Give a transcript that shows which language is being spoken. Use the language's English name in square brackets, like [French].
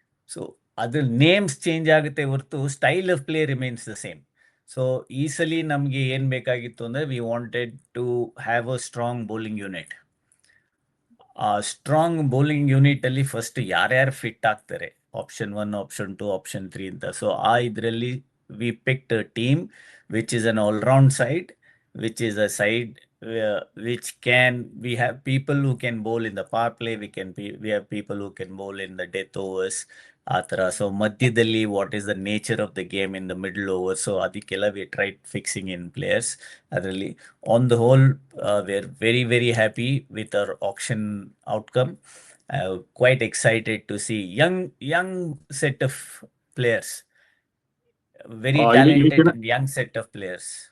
[English] so [Kannada] ಅದ್ರ [English] names change [Kannada] ಆಗುತ್ತೆ ಹೊರತು [English] Style of play remains the same. So [Kannada] ಈ ಸಲ ನಮಗೆ ಏನ್ ಬೇಕಾಗಿತ್ತು ಅಂದ್ರೆ [English] We wanted to have a strong bowling unit. [Kannada] ಆ ಸ್ಟ್ರಾಂಗ್ ಬೌಲಿಂಗ್ ಯೂನಿಟ್ ಅಲ್ಲಿ ಫಸ್ಟ್ ಯಾರ್ಯಾರು ಫಿಟ್ ಆಗ್ತಾರೆ, ಆಪ್ಷನ್ 1, ಆಪ್ಷನ್ 2, ಆಪ್ಷನ್ 3 ಅಂತ. [English] so [Kannada] ಆ ಇದರಲ್ಲಿ [English] we picked a team which is an all round side, which is a side which can we have people who can bowl in the power play, we have people who can bowl in the death overs [Kannada] ಆ ಥರ. [English] So ಮಧ್ಯದಲ್ಲಿ what is the nature of the game in the middle over. So [Kannada] ಅದಕ್ಕೆಲ್ಲ [English] We tried fixing in players. [Kannada] ಅದರಲ್ಲಿ [English] On the whole we are very very happy with our action outcome. Quite excited to see young set of players, very talented and young set of players.